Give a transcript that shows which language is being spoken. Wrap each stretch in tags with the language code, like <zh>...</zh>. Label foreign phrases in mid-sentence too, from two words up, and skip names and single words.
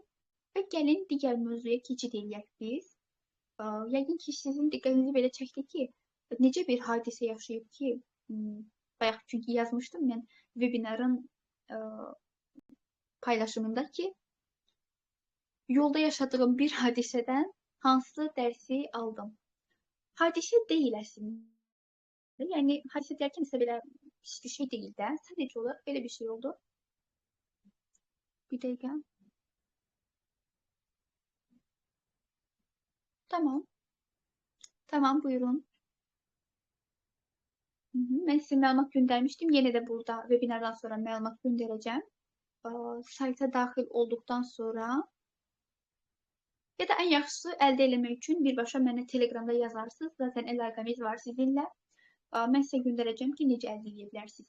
<az>Və gəlin digər mövzuya keçid eləyək biz. Yəqin ki, sizin diqqətinizi belə çəkdi ki, necə bir hadisə yaşayıb ki, bayaq çünki yazmışdım mən webinarın paylaşımında ki, yolda yaşadığım bir hadisədən hansı dərsi aldım. Hadisə deyil əslində. Yəni, hadisə deyərkən isə belə</az> <tr>hiçbir şey değil de. Sadece olarak böyle bir şey oldu. Bir dakika. Tamam. Tamam, buyurun. Hı hı. Ben size</tr> <az>məlumat göndərmişdim. Yenə də burada webinardan sonra məlumat göndərəcəm. Sayta daxil olduqdan sonra ya da ən yaxşısı əldə eləmək üçün birbaşa mənə Telegramda yazarsınız. Zaten əlaqəmiz var sizinlə. Mən sizə göndərəcəm ki, necə əldə edə bilərsiniz.</az>